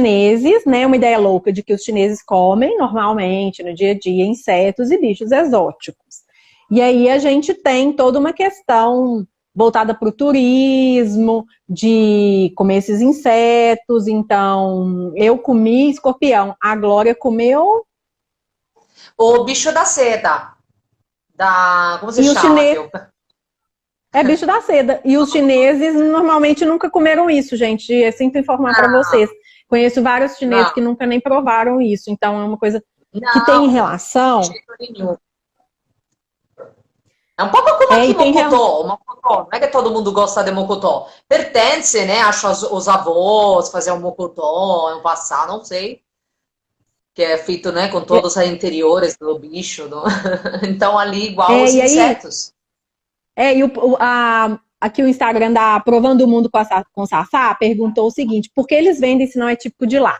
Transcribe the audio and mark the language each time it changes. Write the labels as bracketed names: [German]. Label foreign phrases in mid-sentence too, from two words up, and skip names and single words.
[Portuguese] chineses, né, uma ideia louca de que os chineses comem normalmente, no dia a dia, insetos e bichos exóticos. E aí a gente tem toda uma questão voltada para o turismo, de comer esses insetos, então eu comi escorpião, a Glória comeu. O bicho da seda. [Italian] Come si [Portuguese] E os [Italian] chiama? [Portuguese] chineses. É bicho da seda. E os chineses normalmente nunca comeram isso, gente. É sempre informar para Não, vocês. Conheço vários chineses não, que nunca nem provaram isso. Então é uma coisa que tem não, de relação. jeito nenhum. [Italian] È un po' come [Portuguese] É, aqui e tem relação. Mocotó. Mocotó, não é que todo mundo gosta de Mocotó. Pertence, né? Acho os avós fazer um Mocotó, um passar, não sei. Que é feito, né, com todos os interiores do bicho. Então, ali, igual os E aí, insetos. aqui o Instagram da Provando o Mundo com Sassá perguntou o seguinte: por que eles vendem se não é típico de lá?